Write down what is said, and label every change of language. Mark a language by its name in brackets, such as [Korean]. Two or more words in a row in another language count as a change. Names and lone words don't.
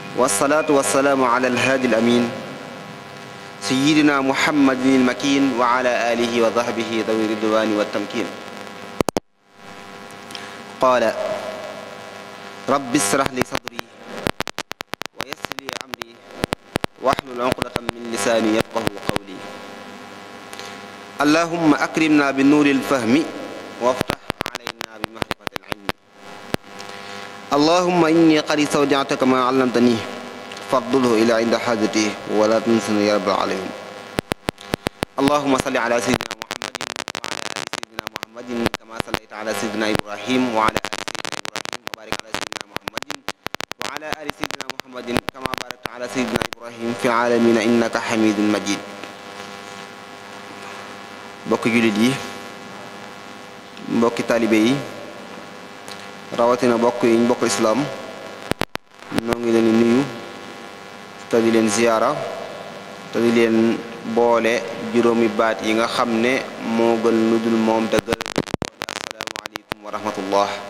[Arabic] والصلاة والسلام على الهادي الأمين سيدنا محمد المكين وعلى آله وصحبه ذوي الرضوان والتمكين قال رب اشرح لي صدري ويسر لي أمري واحلل عقدة من لساني يفقهوا قولي اللهم أكرمنا بنور الفهم وافتح علينا بمعرفة العلم اللهم إني قد استودعتك ما علمتني فاردده إلي عند حاجتي ولا تنسني يا رب العالمين اللهم صل على سيدنا محمد وعلى آل سيدنا محمد كما صليت على سيدنا إبراهيم وعلى آل سيدنا إبراهيم وبارك على سيدنا محمد وعلى آل سيدنا محمد كما باركت على سيدنا إبراهيم في العالمين إنك حميد مجيد [Wolof] mbokki jullit yi mbokki taalibe yi rawatina bokk yi ñu bokk islaam noo ngi leen di nuyu te di leen ziyaara te di leen boole juróomi baat yi nga xam ne moo gën lu dul moom dëggal [Arabic] السلام عليكم ورحمة الله